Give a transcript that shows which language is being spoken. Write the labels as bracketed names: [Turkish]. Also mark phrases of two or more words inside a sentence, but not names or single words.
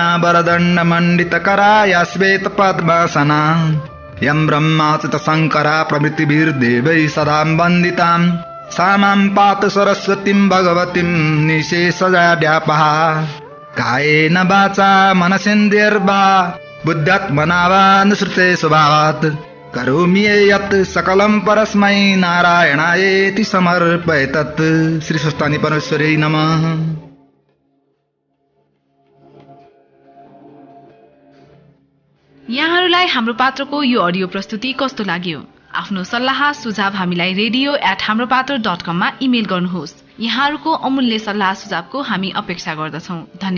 [Sanskrit] वरदण्ड मण्डितकरा या श्वेत पद्मासना यं ब्रह्माच्युत शङ्करा प्रभृतिभिर्देवैः सदा वन्दितां सा मां पातु सरस्वतीं भगवतीं निशेषजाड्यापः कायेन वाचा मनसेन्द्रियर्वा बुद्ध्यात्मना वा अनुसृते स्वभावात् करोमि यत् सकलं परस्मै नारायणायेति समर्पयेतत्। श्री स्वस्थानी परमेश्वरै नमः। [Nepali] यहाँहरूलाई हाम्रो पात्रको यो अडियो प्रस्तुति कस्तो लाग्यो? आफ्नो सल्लाह सुझाव हामीलाई radio@hamropaत्र.com मा इमेल गर्नुहोस्। यहाँहरूको अमूल्य सल्लाह सुझावको हामी अपेक्षा गर्दछौं।